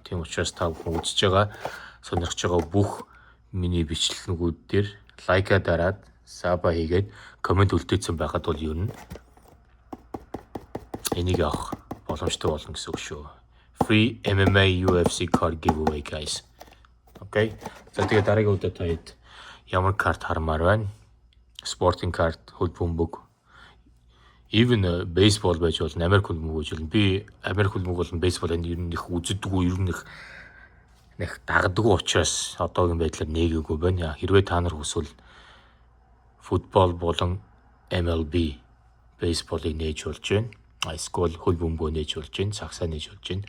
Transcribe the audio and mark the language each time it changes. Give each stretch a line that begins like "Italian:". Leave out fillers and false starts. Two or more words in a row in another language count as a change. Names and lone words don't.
Mongolian: Тийм учраас та бүхэн үзэж байгаа, сонирхож байгаа бүх миний бичлэгүүд дээр лайк дараад, саба хийгээд, комент үлдээсэн байхад бол юу нэ энийг авах боломжтой болно гэсэн үг шүү.
English: Free MMA UFC card giveaway guys. Okay.
Mongolian: За тэгээ дараагийн үедээ та хэд ямар карт хармаар байна? Sporting card, хөл бөмбөг,
English: even baseball
Mongolian: байж болно, Америк хөлбөмбөг байж болно. Би Америк хөлбөмбөг болон baseball-ыг ер нь их үздэг, ер нь их дагдаг учраас одоогийн байдлаар нээгээгүй байна. Хэрвээ та нар хүсвэл футбол болон MLB baseball-ыг нээж болж байна. Эсвэл хөл бөмбөг нээж болж байна, сагсаа нээж болж байна.